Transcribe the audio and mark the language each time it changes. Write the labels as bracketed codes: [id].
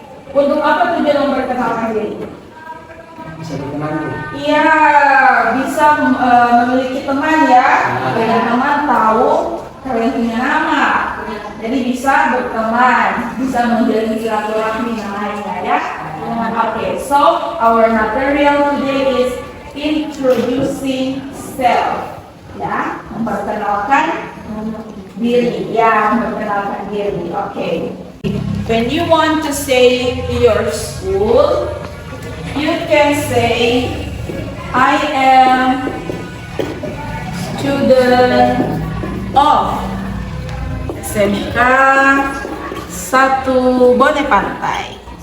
[id] Untuk apa tujuan memperkenalkan diri? Bisa dikenal Bu. Iya, bisa memiliki teman ya. Kalian teman tahu kalian punya nama. Jadi bisa berteman, bisa menjalin silaturahmi yang lainnya ya. [en] Okay, so our material today is introducing self. [id] Ya, memperkenalkan diri. Ya, memperkenalkan diri. [en] Okay. When you want to say your school, you can say, I am student of SMK 1 Bone Pantai.